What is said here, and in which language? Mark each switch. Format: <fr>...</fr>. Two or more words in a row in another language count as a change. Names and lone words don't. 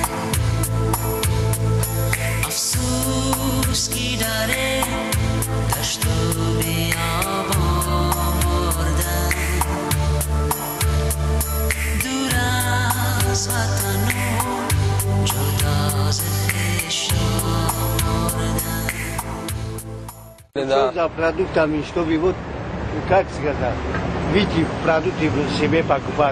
<fa>افسوس کی داره دشت و بیابان بردن، دور از وطن و جدا ز خویش آوردن.</fa> <ru>За продуктами, чтобы вот, как сказать, видите, продукты себе покупать.</ru>